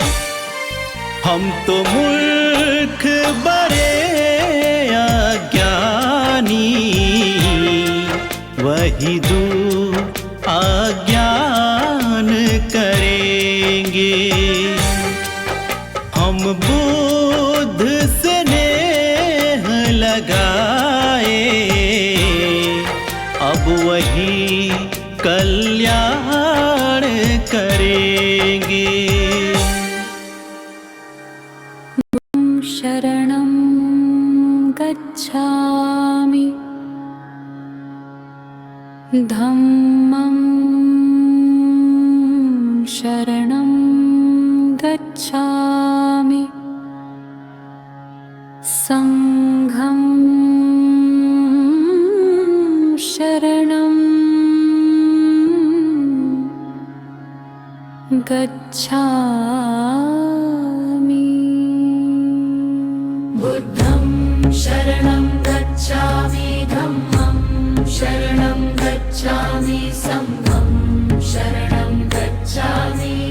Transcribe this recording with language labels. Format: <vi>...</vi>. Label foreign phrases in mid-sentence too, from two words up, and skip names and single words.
<hi>हम तो मूर्ख बड़े अज्ञानी, वही दूर अज्ञान करेंगे। हम बुद्ध से नेह लगाए, अब वही कल्याण करेंगे।</hi> <pi>शरणं गच्छामि, धम्मं शरणं गच्छामि संघं शरणं गच्छामि बुद्धं शरणं गच्छामि धम्मं शरणं गच्छामि संघं शरणं गच्छामि</pi>